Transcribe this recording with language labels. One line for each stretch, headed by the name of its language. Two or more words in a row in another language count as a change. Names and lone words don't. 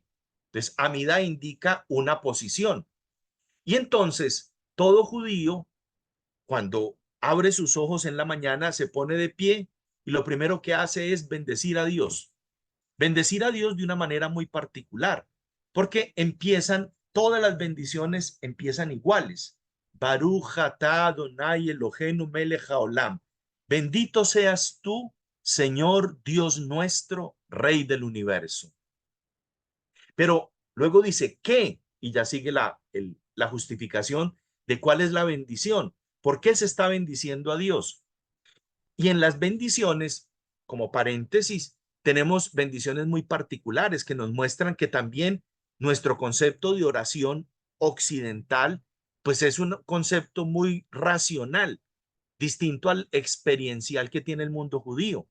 Spanish: Entonces, Amidá indica una posición. Y entonces, todo judío, cuando abre sus ojos en la mañana, se pone de pie y lo primero que hace es bendecir a Dios. Bendecir a Dios de una manera muy particular, porque todas las bendiciones empiezan iguales.
Hebrew: Baruch atah Adonai Eloheinu melech haolam.
Spanish: Bendito seas tú, Señor Dios nuestro, Rey del universo. Pero luego dice, ¿qué? Y ya sigue la justificación de cuál es la bendición. ¿Por qué se está bendiciendo a Dios? Y en las bendiciones, como paréntesis, tenemos bendiciones muy particulares que nos muestran que también nuestro concepto de oración occidental, pues es un concepto muy racional, distinto al experiencial que tiene el mundo judío.